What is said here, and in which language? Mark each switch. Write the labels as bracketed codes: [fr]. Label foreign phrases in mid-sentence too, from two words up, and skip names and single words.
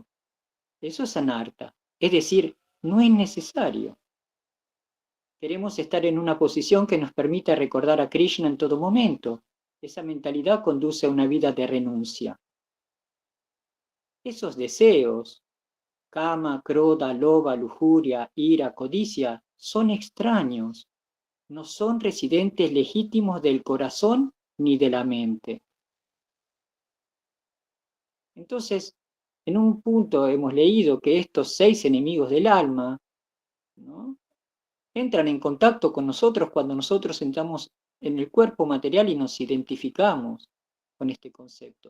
[es] Eso es anarta, es decir, no es necesario. Queremos estar en una posición que nos permita recordar a Krishna en todo momento. Esa mentalidad conduce a una vida de renuncia. Esos deseos, [sa] kama, krodha, lobha, [es] lujuria, ira, codicia, son extraños, no son residentes legítimos del corazón ni de la mente. Entonces, en un punto hemos leído que estos 6 enemigos del alma, ¿no?, entran en contacto con nosotros cuando nosotros entramos en el cuerpo material y nos identificamos con este concepto.